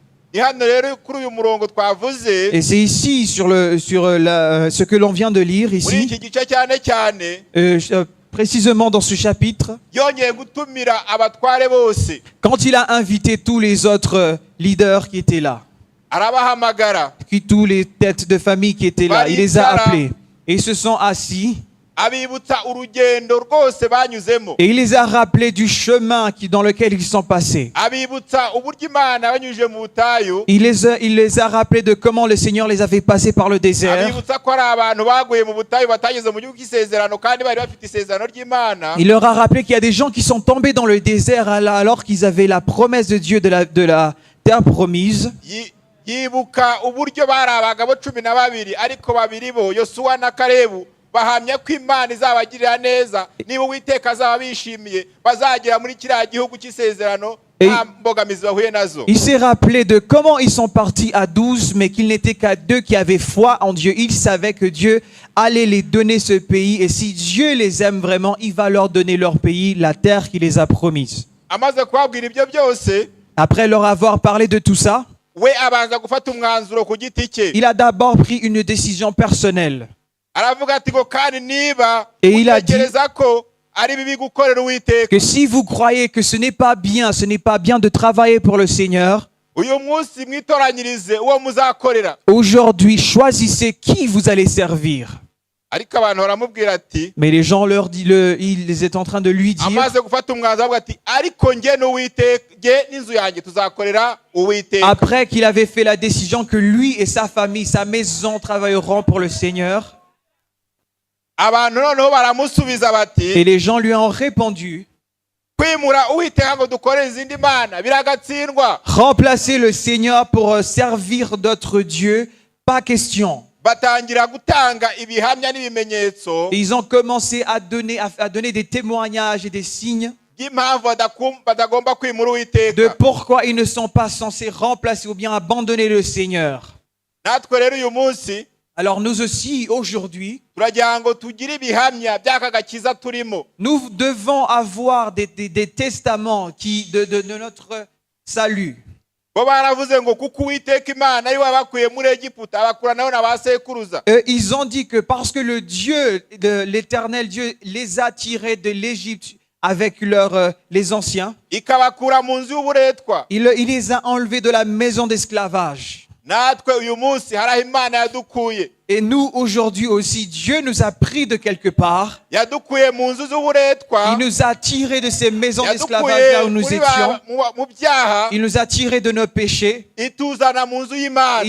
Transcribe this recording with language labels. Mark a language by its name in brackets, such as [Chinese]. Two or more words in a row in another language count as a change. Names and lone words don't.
[French] Et c'est ici, sur ce que l'on vient de lire ici, précisément dans ce chapitre, quand il a invité tous les autres leaders qui étaient là, tous les têtes de famille qui étaient là, il les a appelés. Et ils se sont assis. [Kinyarwanda] abibutsa urugendo rwose banyuzemo, [French] Et il les a rappelés du chemin dans lequel ils sont passés. [Kinyarwanda] abibutsa uburyo Imana yabanyujije mu butayu, [French] Il les a rappelés de comment le Seigneur les avait passés par le désert. [Kinyarwanda] abibutsa ko ari abantu baguye mu butayu batageze mu gihugu cy'isezerano kandi bari bafite isezerano ry'Imana. [French] Il leur a rappelé qu'il y a des gens qui sont tombés dans le désert alors qu'ils avaient la promesse de Dieu de la terre promise. [Kinyarwanda] Yibuka uburyo bari abagabo 12 ariko babiri bo Yosuwa na Kalebu bahamya ko Imana izabagirira neza, niba Uwiteka azaba bishimiye bazagera muri kiriya gihugu cy'isezerano nta mbogamizi bahuye nazo. [French] Il s'est rappelé de comment ils sont partis à 12, mais qu'ils n'étaient qu'à 2 qui avaient foi en Dieu. Ils savaient que Dieu allait les donner ce pays. Et si Dieu les aime vraiment, il va leur donner leur pays, la terre qu'il les a promise. [Kinyarwanda] Amaze kubabwira ibyo byose, [French] Après leur avoir parlé de tout ça, [Kinyarwanda] we abanza gufata umwanzuro ku giti cye. [French] il a d'abord pris une décision personnelle. [Kinyarwanda] Aravuga ati ngo kandi niba [French] Et il a dit [Kinyarwanda] utekereza ko ari bibi gukorera Uwiteka, [French] que si vous croyez que ce n'est pas bien de travailler pour le Seigneur, [Kinyarwanda] uyu munsi mwitoranyirize uwo muzakorera. [French] aujourd'hui, choisissez qui vous allez servir. [Kinyarwanda] Ariko abantu baramubwira ati, [French] Mais les gens ils étaient en train de lui dire, [Kinyarwanda] amaze gufata umwanzuro avuga ati ariko njye n'Uwiteka, njye n'inzu yanjye tuzakorera Uwiteka. [French] après qu'il avait fait la décision que lui et sa famille, sa maison travailleront pour le Seigneur, [Kinyarwanda] Abantu noneho baramusubiza bati, [French] et les gens lui ont répondu, [Kinyarwanda] kwimura Uwiteka ngo dukorere izindi mana biragatsindwa. [French] remplacer le Seigneur pour servir d'autres dieux, pas question. [Kinyarwanda] Batangira gutanga ibihamya n'ibimenyetso [French] Et ils ont commencé à donner des témoignages et des signes [Kinyarwanda] by'impamvu batagomba kwimura Uwiteka. [French] de pourquoi ils ne sont pas censés remplacer ou bien abandonner le Seigneur. [Kinyarwanda] Natwe rero uyu munsi [French] Alors nous aussi, aujourd'hui, [Kinyarwanda] turagira ngo tugire ibihamya by'aka gakiza turimo. [French] nous devons avoir des testaments de notre salut. [Kinyarwanda] Bo baravuze ngo kuko Uwiteka Imana ari we wabakuye muri Egiputa abakura nayo na ba sekuruza. [French] Ils ont dit que parce que le Dieu, l'éternel Dieu, les a tirés de l'Égypte avec les anciens, [Kinyarwanda] Ikabakura mu nzu y'uburetwa. [French] il les a enlevés de la maison d'esclavage. [Kinyarwanda] Natwe uyu munsi hari aho Imana yadukuye. [French] Et nous, aujourd'hui aussi, Dieu nous a pris de quelque part. [Kinyarwanda] Yadukuye mu nzu z'uburetwa. [French] Il nous a tirés de ces maisons d'esclavage [Kinyarwanda] Yadukuye [French] là où nous [Kinyarwanda] muri [French] étions. [Kinyarwanda] mu byaha. [French] Il nous a tirés de nos péchés. [Kinyarwanda] Ituzana mu nzu y'Imana.